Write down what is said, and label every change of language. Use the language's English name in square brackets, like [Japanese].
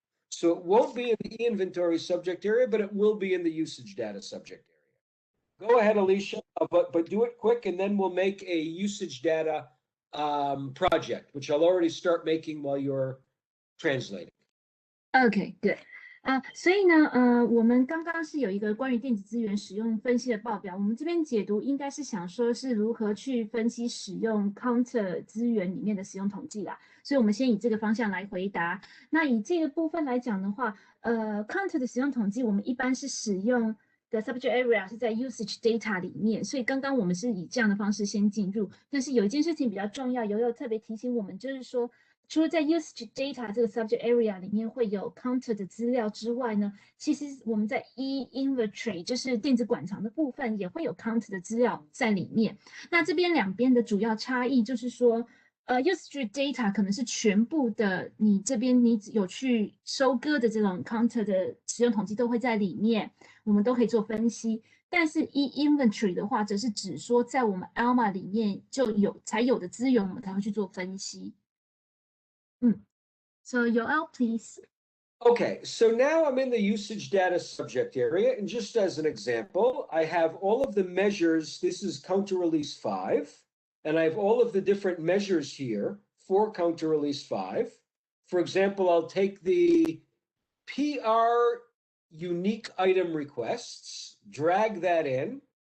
[English] So it won't be in the inventory subject area, but it will be in the usage data subject area. Go ahead, Alicia, but do it quick, and then we'll make a usage data project, which I'll already start making while you're translating. Okay, good. [Chinese] 所以呢，我们刚刚是有一个关于电子资源使用分析的报表，我们这边解读应该是想说是如何去分析使用 counter 资源里面的使用统计啦，所以我们先以这个方向来回答。那以这个部分来讲的话，counter 的使用统计，我们一般是使用的 subject area 是在 usage data 里面，所以刚刚我们是以这样的方式先进入。但是有一件事情比较重要，有特别提醒我们，就是说，除了在 usage data 这个 subject area 里面会有 counter 的资料之外呢，其实我们在 e-inventory 就是电子馆藏的部分也会有 counter 的资料在里面。那这边两边的主要差异就是说usage data 可能是全部的，你这边你有去收割的这种 counter 的使用统计都会在里面，我们都可以做分析。但是 e-inventory 的话，则是指说在我们 Alma 里面才有的资源，我们才会去做分析。 [English] So Yoel, please. Okay, so now I'm in the usage data subject area, and just as an example, I have all of the measures. This is counter release 5, and I have all of the different measures here for counter release 5. For example, I'll take the PR unique item requests, drag that in.